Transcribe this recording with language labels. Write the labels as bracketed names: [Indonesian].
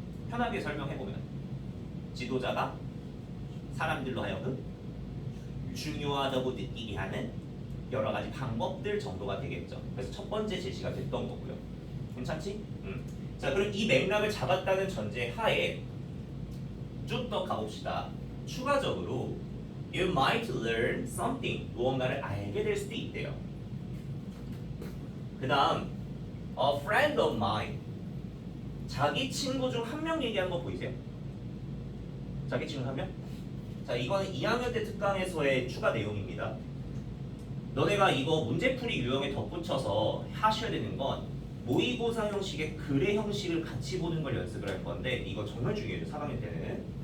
[Korean] 편하게 설명해보면 지도자가 사람들로 하여금 중요하다고 느끼게 하는 여러 가지 방법들 정도가 되겠죠. 그래서 첫 번째 제시가 됐던 거고요. 괜찮지? 자, 그럼 이 맥락을 잡았다는 전제 하에 쭉 더 가봅시다. 추가적으로 [English] You might learn something. [Korean] 무언가를 알게 될 수도 있대요. 그 다음 [English] A friend of mine. [Korean] 자기 친구 중 한 명 얘기한 거 보이세요? 자기 친구 한 명? 자, 이거는 2학년 때 특강에서의 추가 내용입니다. 너네가 이거 문제풀이 유형에 덧붙여서 하셔야 되는 건 모의고사 형식의 글의 형식을 같이 보는 걸 연습을 할 건데 이거 정말 중요해요. 4학년 때는.